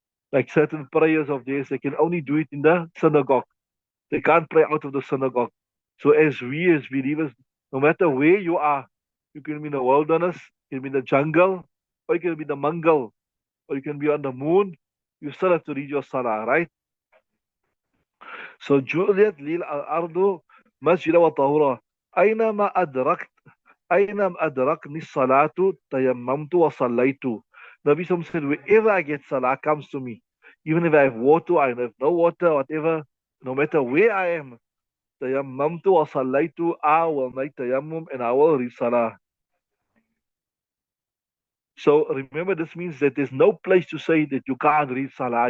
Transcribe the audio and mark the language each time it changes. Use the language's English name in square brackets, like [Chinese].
[English] Like certain prayers of theirs, they can only do it in the synagogue. They can't pray out of the synagogue. So as we as believers, no matter where you are, you can be in the wilderness, you can be in the jungle, or you can be in the mangal, or you can be on the moon. You still have to read your salah, right? [Arabic] So جُعِلَتْ لِي الْأَرْضُ مَسْجِدًا وَطَهُورًا أينما أدركت أينما أدركني الصلاة تيممت وصليت. [English] Nabi Sam said, wherever I get salah comes to me. Even if I have water, I have no water, whatever, no matter where I am, [Arabic] tayammamtu wa sallaytu, [English] I will make tayammum and I will read salah. So remember, this means that there's no place to say that you can't read salah.